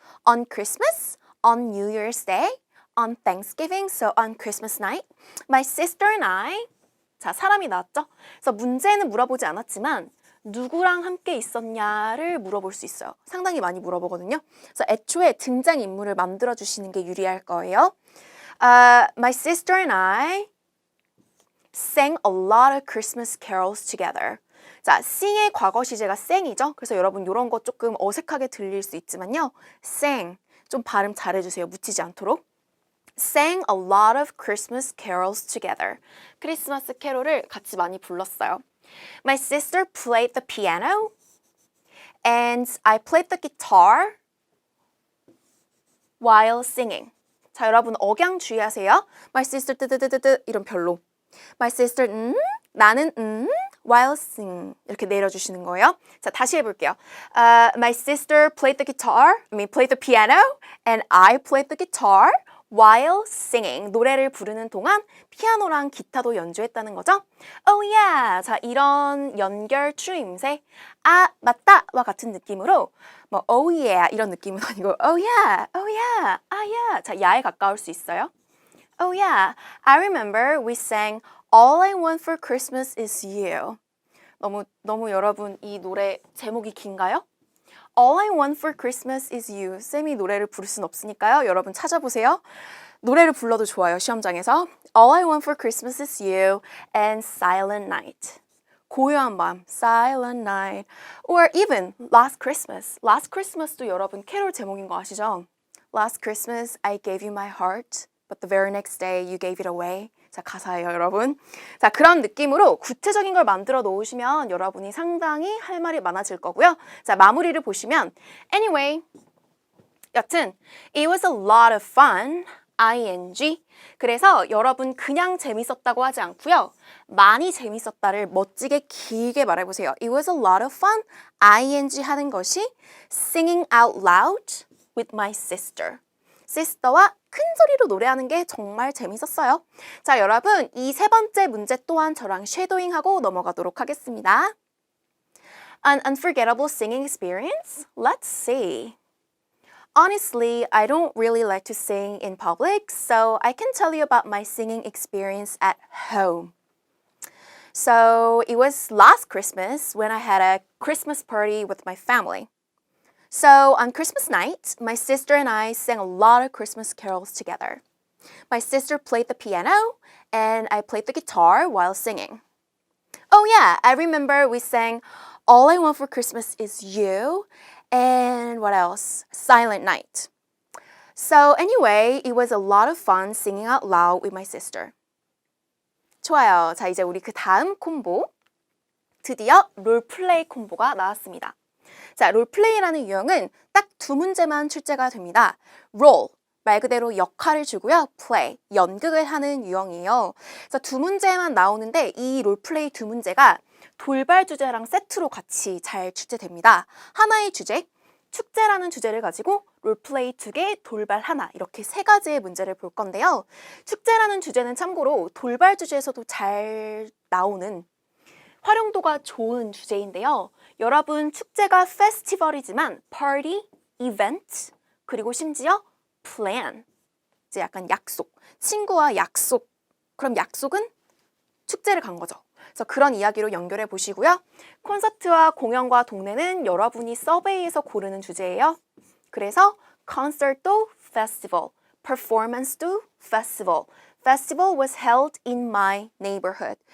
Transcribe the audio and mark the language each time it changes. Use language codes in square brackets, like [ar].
[en] On Christmas, on New Year's Day, on Thanksgiving, so on Christmas night, my sister and I. [ko] 자, 사람이 나왔죠? 그래서 문제는 물어보지 않았지만 누구랑 함께 있었냐를 물어볼 수 있어요. 상당히 많이 물어보거든요. 그래서 애초에 등장인물을 만들어주시는 게 유리할 거예요. [en] My sister and I sang a lot of Christmas carols together. [ko] 자, sing의 과거 시제가 sang이죠. 그래서 여러분 이런 거 조금 어색하게 들릴 수 있지만요. sang, 좀 발음 잘해주세요. 묻히지 않도록. [en] sang a lot of Christmas carols together. [ko] 크리스마스 캐롤을 같이 많이 불렀어요. [en] My sister played the piano and I played the guitar while singing. [ko] 자, 여러분 억양 주의하세요. My sister 뜨뜨뜨뜨 이런 별로. My sister 나는 while sing 이렇게 내려주시는 거예요. 자, 다시 해볼게요. [en] My sister played the piano and I played the guitar while singing. [ko] 노래를 부르는 동안 피아노랑 기타도 연주했다는 거죠. [en] Oh yeah. [ko] 자, 이런 연결 추임새 아, 맞다와 같은 느낌으로 뭐 oh yeah 이런 느낌은 아니고 oh yeah, 아 yeah. 자, 야에 가까울 수 있어요. [en] Oh yeah. I remember we sang All I Want for Christmas is You. [ko] 너무 여러분 이 노래 제목이 긴가요? [en] All I Want for Christmas is You. [ko] 쌤이 노래를 부를 순 없으니까요. 여러분 찾아보세요. 노래를 불러도 좋아요. 시험장에서. [en] All I Want for Christmas is You and Silent Night. 고요한 밤, Silent Night. Or even Last Christmas. [ko] Last Christmas도 여러분 캐롤 제목인 거 아시죠? [en] Last Christmas I gave you my heart, but the very next day you gave it away. [ko] 자, 가사예요, 여러분. 자, 그런 느낌으로 구체적인 걸 만들어 놓으시면 여러분이 상당히 할 말이 많아질 거고요. 자, 마무리를 보시면 anyway, 여튼 it was a lot of fun, ing. 그래서 여러분 그냥 재밌었다고 하지 않고요. 많이 재밌었다를 멋지게 길게 말해보세요. [en] It was a lot of fun, ing 하는 것이 singing out loud with my sister. [ko] sister와 큰 소리로 노래하는 게 정말 재밌었어요. 자, 여러분 이 세 번째 문제 또한 저랑 쉐도잉하고 넘어가도록 하겠습니다. [en] An unforgettable singing experience? Let's see. Honestly, I don't really like to sing in public, so I can tell you about my singing experience at home. So it was last Christmas when I had a Christmas party with my family. So on Christmas night, my sister and I sang a lot of Christmas carols together. My sister played the piano and I played the guitar while singing. Oh yeah, I remember we sang All I Want for Christmas is You and what else? Silent Night. So anyway, it was a lot of fun singing out loud with my sister. [ko] 좋아요. 자, 이제 우리 그 다음 콤보. 드디어 롤플레이 콤보가 나왔습니다. 자, 롤플레이라는 유형은 딱 두 문제만 출제가 됩니다. 롤, 말 그대로 역할을 주고요. 플레이, 연극을 하는 유형이에요. 그래서 두 문제만 나오는데 이 롤플레이 두 문제가 돌발 주제랑 세트로 같이 잘 출제됩니다. 하나의 주제, 축제라는 주제를 가지고 롤플레이 2개, 돌발 하나 이렇게 세 가지의 문제를 볼 건데요. 축제라는 주제는 참고로 돌발 주제에서도 잘 나오는 활용도가 좋은 주제인데요. 여러분 축제가 페스티벌이지만 party, event, 그리고 심지어 plan, 이제 약간 약속. 친구와 약속. 그럼 약속은 축제를 간 거죠. 그래서 그런 이야기로 연결해 보시고요. 콘서트와 공연과 동네는 여러분이 서베이에서 고르는 주제예요. 그래서 concert도 festival, performance도 festival. [en] Festival was held in my neighborhood.